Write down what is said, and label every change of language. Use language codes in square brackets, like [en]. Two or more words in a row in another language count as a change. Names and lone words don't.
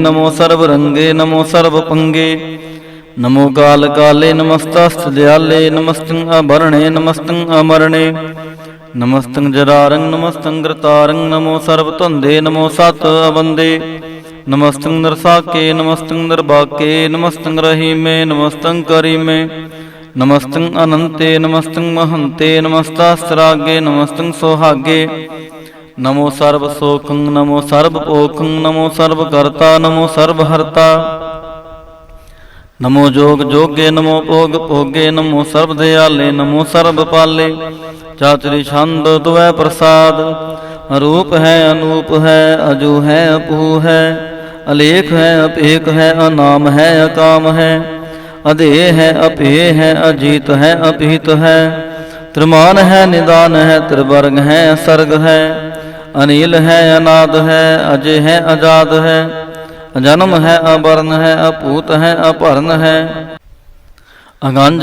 [bra] ਨਮੋ ਸਰਬ ਰੰਗੇ ਨਮੋ ਸਰਬ ਪੰਗੇ। ਨਮੋ ਕਾਲ ਕਾਲੇ ਨਮਸਤਾਸਤ ਦਿਆਲੇ। ਨਮਸਤੰ ਅਭਰਣੇ ਨਮਸਤੰ ਅਮਰਣੇ। ਨਮਸਤੰ ਜਰਾਰੰ ਨਮਸਤੰ ਗ੍ਰਤਾਰੰ। ਨਮੋ ਸਰਬ ਧੰਦੇ ਨਮੋ ਸਤ ਅਬੰਦੇ। ਨਮਸਤੰ ਨਿਰਸਾਕੇ ਨਮਸਤੰ ਨਿਰਬਾਕੇ। ਨਮਸਤੰ ਰਹੀਮੇ ਨਮਸਤੰ ਕਰੀਮੇ। नमस्तं अनंते नमस्तं महंते नमस्तास्त्रागे नमस्तं सोहागे। नमो सर्वसोखं नमो सर्वपोखं नमो सर्वकर्ता नमो सर्वहर्ता। नमो जोग जोगे नमो भोग भोगे नमो सर्वदयाले नमो सर्वपाले। चातुरी छंद द्वै प्रसाद अरूप है अनूप है अजू है अपू है अलेख है अपेक है अनाम है अकाम है अधेय है अपेय है अजीत है अपीत है। त्रिमान है निदान है त्रिवर्ग है सर्ग है अनिल है अनाद है अजय है अजाद है अजन्म है अवर्ण है अपूत है अपर्ण है अगंज